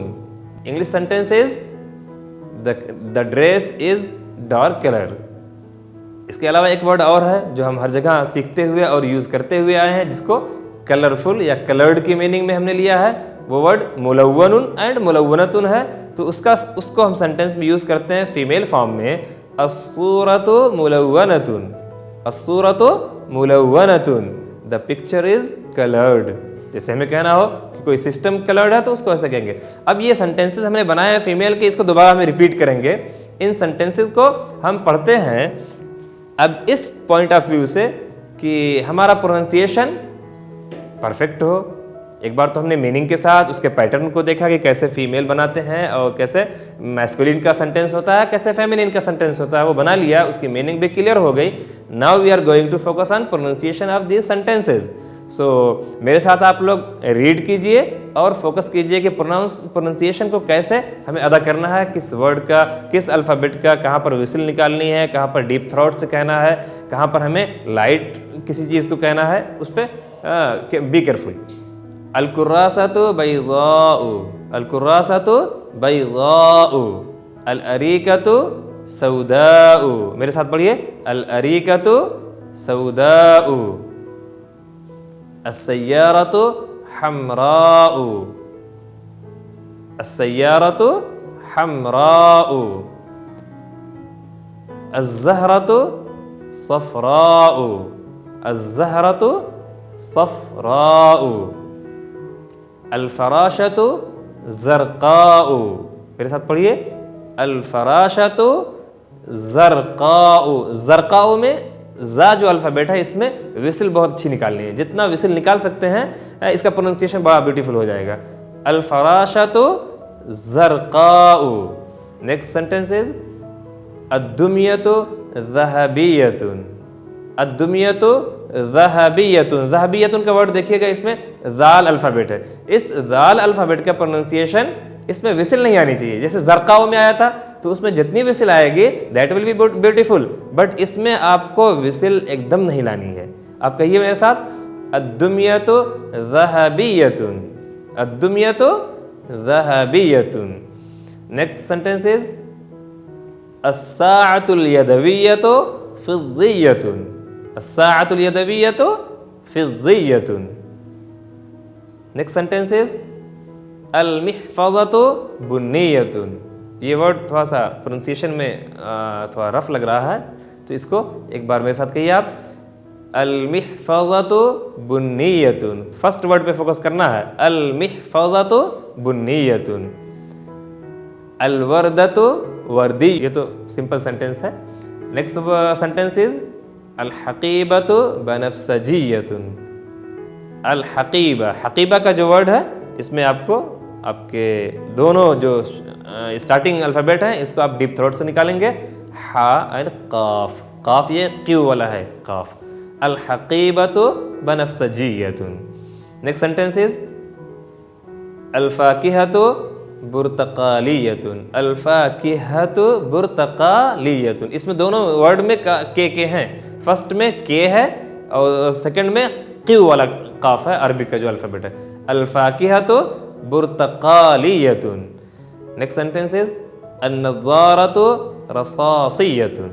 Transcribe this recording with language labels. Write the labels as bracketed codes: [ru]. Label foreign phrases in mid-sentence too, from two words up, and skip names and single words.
[en] English sentence is the dress is dark color. [hi] इसके अलावा एक वर्ड और है जो हम हर जगह सीखते हुए और यूज करते हुए आए हैं, जिसको कलरफुल या कलर्ड की मीनिंग में हमने लिया है. वो वर्ड मुलव्वनुन एंड मुलव्वनतुन है. तो उसको हम सेंटेंस में यूज करते हैं [en] female form [hi] में [ar] الصورة ملونة. الصورة ملونة. [en] The picture is colored. [hi] जैसे हमें कहना हो कि कोई सिस्टम कलर्ड है तो उसको ऐसे कहेंगे. अब ये सेंटेंसेस हमने बनाए हैं फीमेल के, इसको दोबारा हमें रिपीट करेंगे. इन सेंटेंसेस को हम पढ़ते हैं अब इस [en] point of view [hi] से कि हमारा प्रोनाउंसिएशन परफेक्ट हो. एक बार तो हमने मीनिंग के साथ उसके पैटर्न को देखा कि कैसे फीमेल बनाते हैं और कैसे मैस्कुलिन का सेंटेंस होता है, कैसे फेमिनिन का सेंटेंस होता है, वो बना लिया. उसकी मीनिंग भी क्लियर हो गई. [en] Now we are going to focus on pronunciation of these sentences. [hi] सो मेरे साथ आप लोग रीड कीजिए और फोकस कीजिए कि प्रोनाउंसिएशन को कैसे हमें अदा करना है, किस वर्ड का, किस अल्फ़ाबेट का, कहाँ पर विसल निकालनी है, कहाँ पर [en] deep throat [hi] से कहना है, कहाँ पर हमें लाइट किसी चीज़ को कहना है, उस पर [en] be careful. [ar] الكراسة بيضاء. الكراسة بيضاء. الأريكة سوداء. [hi] मेरे साथ पढ़िए. [ar] الأريكة سوداء. السيارة حمراء. السيارة حمراء. الزهرة صفراء، الزهرة صفراء، الفراشة زرقاء. [hi] मेरे साथ पढ़िए, [ar] الفراشة زرقاء. [hi] ज़रक़ाउ में ज़ा जो अल्फ़ाबेट है इसमें विसल बहुत अच्छी निकालनी है, जितना विसल निकाल सकते हैं इसका प्रोनाउंसिएशन बड़ा ब्यूटीफुल हो जाएगा। [ar] الفراشة زرقاء. [en] Next sentence is [ar] الدمية ذهبية، الدمية ذهبية. [hi] ज़हबियतुन का वर्ड देखिएगा, इसमें ज़ाल अल्फ़ाबेट है। इस ज़ाल अल्फ़ाबेट का प्रोनाउंसिएशन इसमें विसल नहीं आनी चाहिए। जैसे ज़रक़ाउ में आया था तो उसमें जितनी विसल आएगी [en] that will be beautiful, [hi] बट इसमें आपको विसल एकदम नहीं लानी है। आप कहिए मेरे साथ, [ar] الدمية ذهبية، الدمية ذهبية. [en] Next sentence is [ar] الساعة اليدوية فضية، الساعة اليدوية فضية. [en] Next sentence is [ar] المحفظة بنية. [hi] ये वर्ड थोड़ा सा प्रोनाउंसिएशन में थोड़ा रफ लग रहा है, तो इसको एक बार मेरे साथ कहिए आप, [ar] المحفظة بنية. [en] first word [hi] पे फोकस करना है, [ar] المحفظة بنية. الوردة وردي, [hi] ये तो सिंपल सेंटेंस है। [en] Next sentence is [ar] الحقيبة بنفسجية، الحقيبة. [hi] हक़ीबा का जो वर्ड है इसमें आपको आपके दोनों जो स्टार्टिंग अल्फ़ाबेट हैं इसको आप [en] deep throat [hi] से निकालेंगे, हा एंड काफ। काफ ये क्यू वाला है, काफ। [ar] الحقيبة بنفسجية. [en] Next sentence is [ar] الفاكهة برتقالية، الفاكهة برتقالية. [hi] इसमें दोनों वर्ड में के हैं। फर्स्ट में के है और सेकंड में क्यू वाला काफ है, अरबिक का जो अल्फ़ाबेट है। [ar] الفاكهة برتقالية. [en] Next sentence is [ar] النظارة رصاصية.